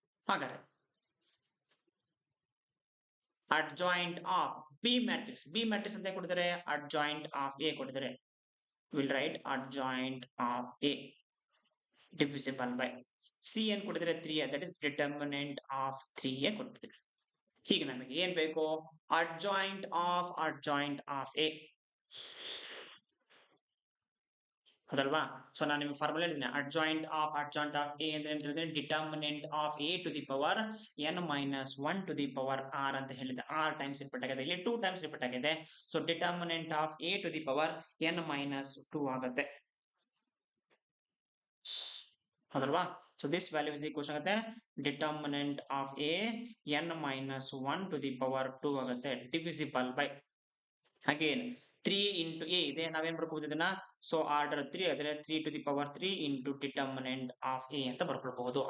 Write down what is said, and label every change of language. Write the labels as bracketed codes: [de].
[en] ಹಾಗಾದ್ರೆ adjoint of B matrix [kn] ಅಂತ ಕೊಟ್ಟಿದ್ದಾರೆ, [en] adjoint of A ಕೊಟ್ಟಿದ್ದಾರೆ. We'll write adjoint of A. divisible by c ಏನ್ ಕೊಟ್ಟಿದ್ರೆ 3a, that is determinant of 3a ಕೊಟ್ಟಿದ್ರೆ. [kn] ಹೀಗೆ ನಮಗೆ ಏನ್ ಬೇಕು, adjoint of a, ಹೌದಲ್ವಾ. ಸೊ ನಾನು ನಿಮಗೆ ಫಾರ್ಮುಲಾ ಹೇಳಿದ್ದೀನಿ, adjoint of a ಅಂದ್ರೆ ಅಂತ ಹೇಳಿದ್ರೆ determinant of a to the power n minus 1 to the power r ಅಂತ ಹೇಳಿದೆ. r ಟೈಮ್ಸ್ ರಿಪೀಟ್ ಆಗಿದೆ, ಇಲ್ಲಿ 2 ಟೈಮ್ಸ್ ರಿಪೀಟ್ ಆಗಿದೆ. [en] So determinant of a to the power n minus 2 ಆಗುತ್ತೆ, ಹೌದಲ್ವಾ. [kn] So this value is equals ಆಗುತ್ತೆ determinant of a n minus 1 to the power 2 ಆಗುತ್ತೆ, divisible by again 3 into a ಇದೆ, ನಾವೇನ್ ಬರ್ಕೋಬಹುದು ಇದನ್ನ, ಸೊ ಆರ್ಡರ್ 3 ಆದ್ರೆ [en] 3 to the power 3 into determinant of a [kn] ಅಂತ ಬರ್ಕೊಳ್ಬಹುದು.